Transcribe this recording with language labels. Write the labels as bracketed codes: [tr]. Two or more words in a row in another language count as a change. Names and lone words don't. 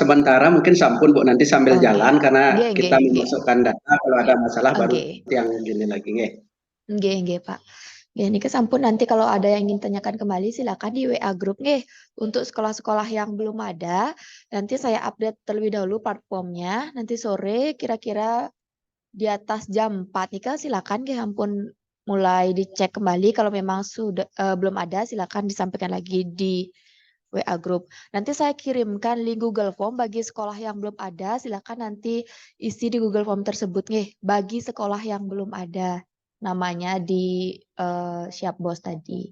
[id] sementara mungkin sampun Bu, nanti sambil Oke. jalan karena Nggih, kita nggih, nggih. memasukkan data, kalau ada masalah baru Oke. yang gini lagi nggih. Nggih, Pak. [ban] Nggih, niki sampun, [id] nanti kalau ada yang ingin tanyakan kembali silakan di WA grup nggih. Untuk sekolah-sekolah yang belum ada, nanti saya update terlebih dahulu platformnya. Nanti sore kira-kira di atas jam 4 nika silakan nggih ampun mulai dicek kembali. Kalau memang sudah belum ada silakan disampaikan lagi di WA grup. Nanti saya kirimkan link Google Form bagi sekolah yang belum ada, silakan nanti isi di Google Form tersebut nih bagi sekolah yang belum ada namanya di Siap Bos tadi.